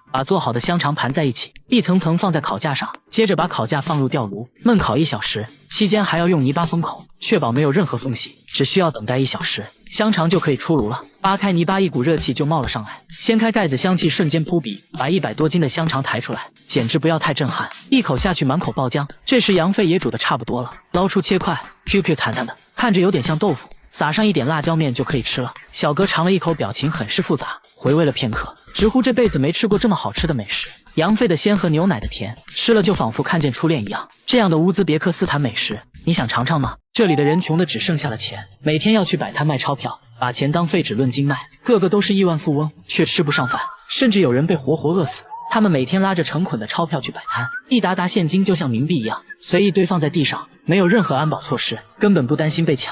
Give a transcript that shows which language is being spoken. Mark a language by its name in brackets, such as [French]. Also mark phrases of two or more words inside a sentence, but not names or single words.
[Chinese] 把做好的香腸盤在一起，一層層放在烤架上，接着把烤架放入吊爐燜烤1小時，期間還要用泥巴封口，確保沒有任何縫隙。只需要等待1小時，香腸就可以出爐了。扒開泥巴，一股熱氣就冒了上來，掀開蓋子，香氣瞬間撲鼻，把100多斤的香腸抬出來，簡直不要太震撼，一口下去滿口爆漿。這時羊肺也煮得差不多了，撈出切塊 ，Q 彈彈的，看着有點像豆腐，撒上一點辣椒面就可以吃了。小哥嘗了一口，表情很是複雜，回味了片刻，直呼這輩子沒吃過這麼好吃的美食。羊肺的鮮和牛奶的甜，吃了就仿佛看見初戀一樣。這樣的烏茲別克斯坦美食，你想嘗嘗嗎？這裡的人窮的只剩下了錢，每天要去擺攤賣鈔票，把錢當廢紙論斤賣，個個都是億萬富翁，卻吃不上飯，甚至有人被活活餓死。他們每天拉着成捆的鈔票去擺攤，一沓沓现金就像冥幣一樣，隨意堆放在地上，沒有任何安保措施，根本不擔心被搶。